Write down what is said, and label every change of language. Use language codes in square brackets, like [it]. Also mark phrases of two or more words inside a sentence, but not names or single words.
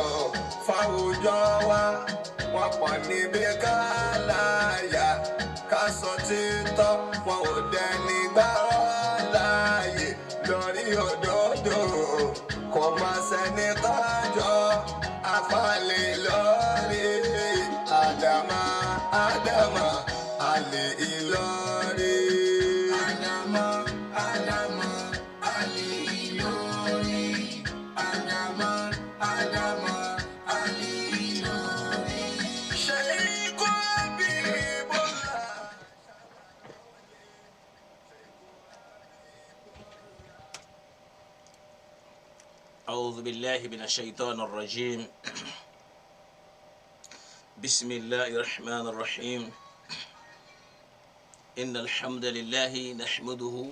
[yo] fáwùjọ wa wọ́n pọ̀ níbi ká láyà ká sọ títọ́ wọn ò dẹni gbárọ́ láàyè lórí òdodo kò má sẹ́ni tọ́jọ́ àfàlẹ́ lórí Adama Adama Ali Ìlọrí. Adamo, Adamo, Ali lórí. Adamo, Adamo, Ali lórí. Ṣé ikú bí bọ́lá? [ar] أعوذ بالله من الشيطان الرجيم بسم الله الرحمن الرحيم إن الحمد لله نحمده